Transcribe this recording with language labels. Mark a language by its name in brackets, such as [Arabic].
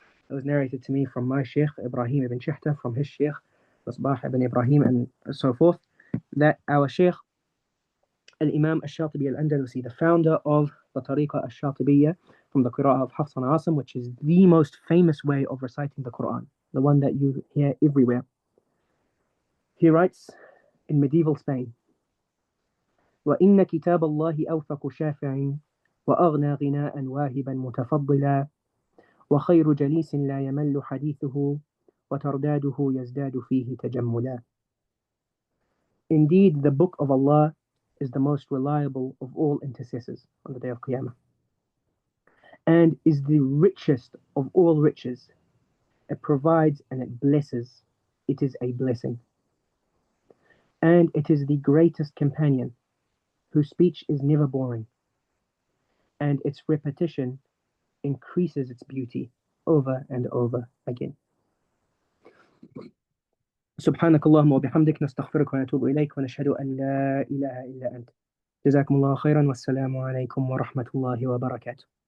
[English] It was narrated to me from my Sheikh, Ibrahim ibn Shihta, from his Sheikh, Misbah ibn Ibrahim, and so forth, that our Sheikh, Al-Imam Al-Shatibi Al-Andalusi, the founder of the Tariqa Al-Shatibiyya, from the Qira'ah of Hafs and Asim, which is the most famous way of reciting the Quran, the one that you hear everywhere. He writes in medieval Spain, [Arabic] وَإِنَّ كِتَابَ اللَّهِ أَوْفَقُ شَافِعٍ وَأَغْنَى غِنَاءً وَاهِبًا مُتَفَضِّلًا وخير جليس لا يمل حديثه وترداده يزداد فيه تجملا. [English] Indeed, the book of Allah is the most reliable of all intercessors on the day of Qiyamah, and is the richest of all riches. It provides and it blesses. It is a blessing. And it is the greatest companion, whose speech is never boring, and its repetition increases its beauty over and over again. [Arabic] سبحانك اللهم وبحمدك نستغفرك ونتوب إليك ونشهد أن لا إله إلا أنت. جزاكم الله خيرا والسلام عليكم ورحمة الله وبركاته.